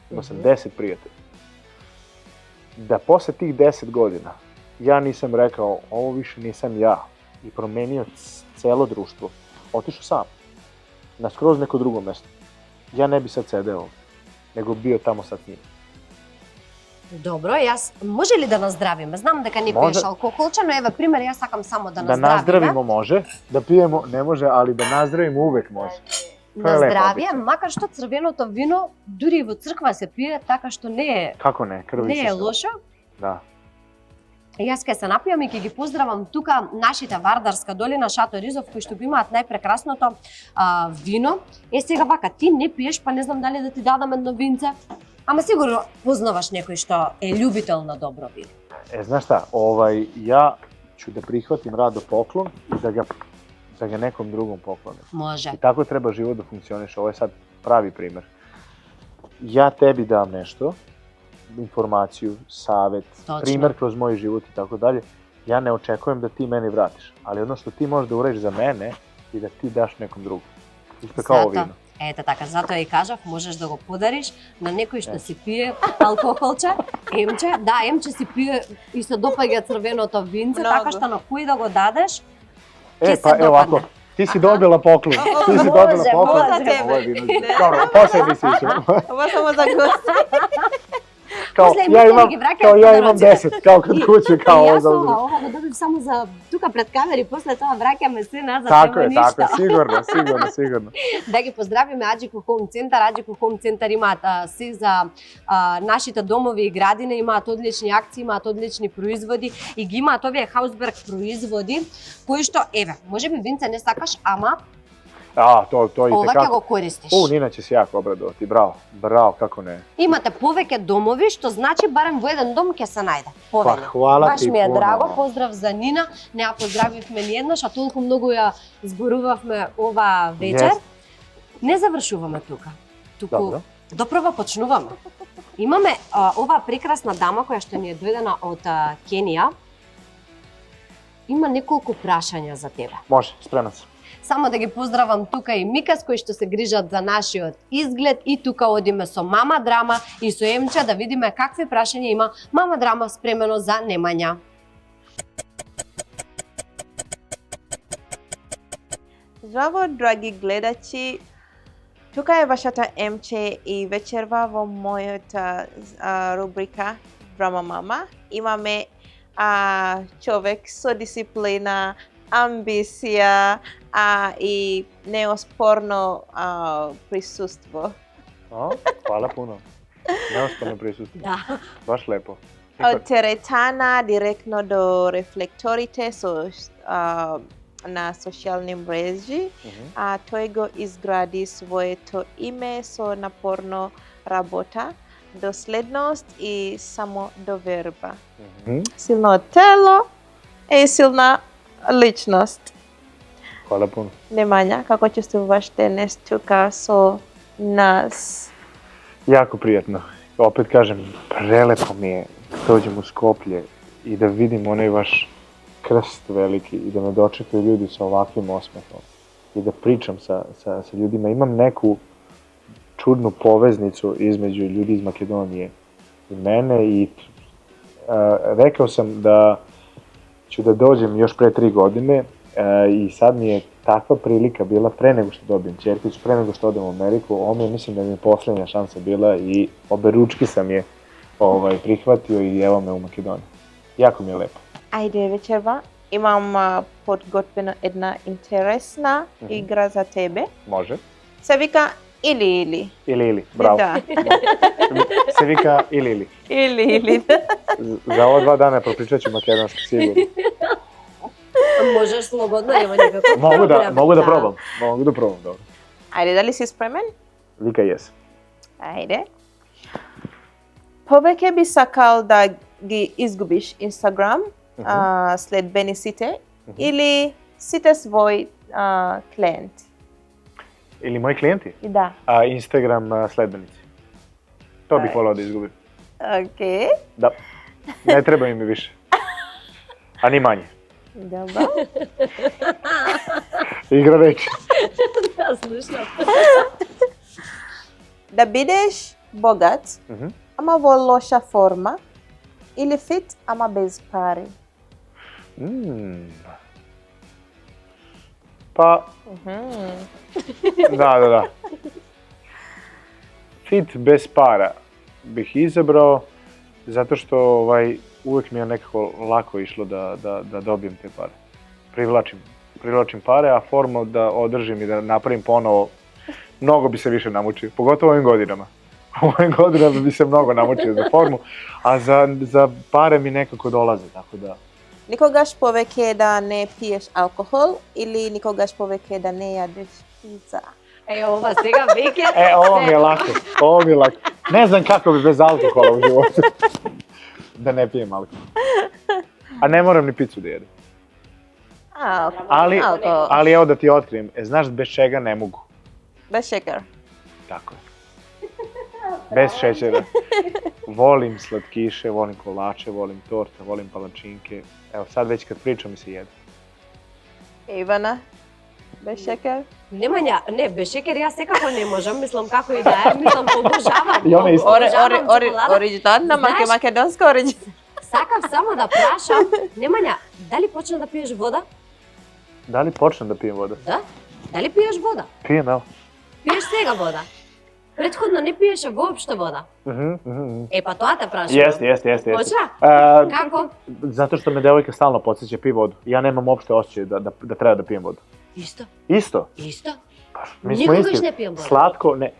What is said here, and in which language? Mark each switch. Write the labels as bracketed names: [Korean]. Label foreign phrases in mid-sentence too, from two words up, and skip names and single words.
[Serbian] Imao sam 10 prijatelja. Da posle tih 10 godina ja nisam rekao, ovo više nisam ja, i promenio celo društvo, otišao sam, na skroz neko drugo mesto. Ja ne bi sad sedeo ovdje, nego bio tamo sad s njim. [Macedonian] Добро, јас може ли да наздравиме? Знам дека не Може. пиеш алкохолче, но еве пример, јас сакам само да [Serbian] Da [Macedonian] наздравиме. [Serbian] nazdravimo može, da pijemo ne može, ali da nazdravimo uvek može. To je [Macedonian] На [Serbian] lepa [Macedonian] здравје, [Serbian] običaj. [Macedonian] макар што црвеното вино дури и во црква се пие, така што не е [Serbian] Kako ne, krvi [Macedonian] не [Serbian] se [Macedonian] е [Serbian] sve. [Macedonian] лошо. [Serbian] Da. [Macedonian] Јас ќе се напијам и ќе ги поздравам тука нашите Вардарска долина, Шато Ризов, кои што го имаат најпрекрасното вино. Сега вака, ти не пиеш, па не знам дали да ти дадам едно винце. Ама сигурно познаваш некој што е љубител на добро вино. [Serbian] Znaš šta, ja ću da prihvatim rado poklon i da ga nekom drugom poklonim. [Macedonian] Може. [Serbian] I tako treba život da funkcioniše. Ovo je sad pravi primer. Ja tebi dam nešto, informaciju, savet, Točno. primer kroz moj život i tako dalje. Ja ne očekujem da ti meni vratiš, ali ono što ti možeš da uradiš za mene i da ti daš nekom drugom. Isto kao ovo vino. [Macedonian] Ете така, затоа и кажав, можеш да го подариш на некој што си пие алкохолче, емче, да, емче си пие и се допаѓа црвеното винце, Много. така што на кој да го дадеш, [Serbian] E, će se pa evo ovako, dopadne. ti si dobila poklon. Ti si dobila Može, poklon. može. Ovo je vino. Dobro, posle emisije ćemo. Ovo samo za gost. Kao, [Macedonian] После [Serbian] ja emisije imam, [Macedonian] ги враќаме [Serbian] kao ja [Macedonian] на [Serbian] imam роđендан. 10, kao kod kuće, kao [Macedonian] и [Serbian] ovo [Macedonian] јас [Serbian] za [Macedonian] ова го добив само за тука пред камери, после тоа враќаме се назад, [Serbian] Tako [Macedonian] нема [Serbian] je, tako je, [Macedonian] ништо. [Serbian] sigurno. [Macedonian] Да ги поздравиме Аџико Хоум Центар. Аџико Хоум Центар имаат се за нашите домови и градини, имаат одлични акции, имаат одлични производи и ги имаат овие Хаусберг производи, кои што, еве, можеби винце не сакаш, ама [Serbian] A, to i [Macedonian] ова ќе [Serbian] tekako. [Macedonian] го користиш. [Serbian] Nina će se jako obradovati, bravo, kako ne. [Macedonian] Имате повеќе домови, што значи барем во еден дом ќе се најде. [Serbian] Pa [Macedonian] Повеќе. [Serbian] hvala [Macedonian] Баш [Serbian] ti [Macedonian] ми е [Serbian] puno. [Macedonian] драго, поздрав за Нина. Не ја поздравивме ниеднаш, а толку многу ја зборувавме ова вечер. Јест. Не завршуваме тука. Туку Добро. допрво почнуваме. Имаме ова прекрасна дама која што ни е дојдена од Кенија. Има неколку прашања за тебе. [Serbian] Može, spreman sam. [Macedonian] Само да ги поздравам тука и Микас кои што се грижат за нашиот изглед и тука одиме со Мама Драма и со Емче да видиме какви прашања има Мама Драма спремено за Немања. Здраво, драги гледачи. Тука е вашата Емче и вечерва во мојата рубрика Драма Мама. Имаме човек со дисциплина, амбиција и неоспорно присуство. [Serbian] Hvala puno. Neosporno prisustvo. [Macedonian] Да. [Serbian] Baš lepo. [Macedonian] Од теретана директно до рефлекторите на социјални мрежи. Тој го изгради своето име со напорно работа, доследност и самодоверба. Силно тело и силна личност. [Serbian] Hvala puno. [Macedonian] Немања, како чувствуваш денес тука со нас? [Serbian] Jako prijatno. Opet kažem, prelepo mi je da dođem u Skoplje i da vidim onaj vaš krst veliki i da me dočekaju ljudi sa ovakvim osmehom i da pričam sa ljudima. Imam neku čudnu poveznicu između ljudi iz Makedonije i mene i rekao sam da ću da dođem još pre 3 godine i sad mi je takva prilika bila pre nego što dobijem ćerkicu, pre nego što odem u Ameriku. Ovo mi je, mislim da mi je poslednja šansa bila i oberučki sam je prihvatio i evo me u Makedoniji. Jako mi je lepo. [Macedonian] Ајде вечерва, имам подготвена една интересна игра за тебе. [Serbian] Može. [Macedonian] Се вика или. [Serbian] Ili, bravo. [Macedonian] Да. Се вика или. Или. [Serbian] Za ova 2 dana propričat ću makedonski, sigurno. [Macedonian] Можеш слободно, нема никаков [Serbian] Mogu da probam. Mogu da probam, dobro. [Macedonian] Ајде, дали си спремен? Вика јес. Ајде. Повеќе би сакал да ги изгубиш Инстаграм следбениците или сите своји клиенти? [Serbian] Ili moji klijenti? [Macedonian] Да. [Serbian] Instagram sledbenici. To bih volao da izgubim. [Macedonian] Окей. [Serbian] Da. Ne treba mi više. A ni manje. [Macedonian] Добро. [Serbian] Igra reči. [Macedonian] Да, слушам. Да бидеш богат, ама во лоша форма, или фит, ама без пари? [Serbian] Pa... Da. Fit bez para bih izabrao, zato što uvijek mi je nekako lako išlo da dobijem te pare. Privlačim pare, a formu da održim i da napravim ponovo, mnogo bi se više namučio, pogotovo ovim godinama. U ovim godinama bi se mnogo namučio za formu, a za pare mi nekako dolaze, tako da... [Macedonian] Никогаш повеќе да не пиеш алкохол или никогаш повеќе да не јадеш пица? Ova сега веќе... [Serbian] Ovo mi je lako. Ne znam kako bi bez alkohola u životu. Da ne pijem alkohol. A ne moram ni picu da jedem. Ali evo da ti otkrijem, znaš bez čega ne mogu? Bez šećera. Tako je. Bez šećera. Volim slatkiše, volim kolače, volim torte, volim palačinke. Evo sad već kad pričam mi se jede. [Macedonian] Ивана, без шекер? Немања, не, без шекер јас секако не можам, мислам како и да е, мислам обожавам. И она исто. Оригинална, македонска оригинална. Сакав само да прашам, Немања, дали почна да пиеш вода? Дали почнем да пием вода? Да. Дали пиеш вода? [Serbian] Pijem, evo. [Macedonian] Пиеш сега вода? [Serbian] Prethodno ne piješ uopšte voda. [Macedonian] Па то те прашам. [Serbian] Jeste. [Macedonian] Почна? Како? [Serbian] Zato što me devojka stalno podsjeća pi vodu. Ja nemam uopšte osjećaj da treba da pijem vodu. Isto. Isto? Isto. Mi smo [Macedonian] Никогаш [Serbian] isti. ne pijem vodu. Slatko, ne.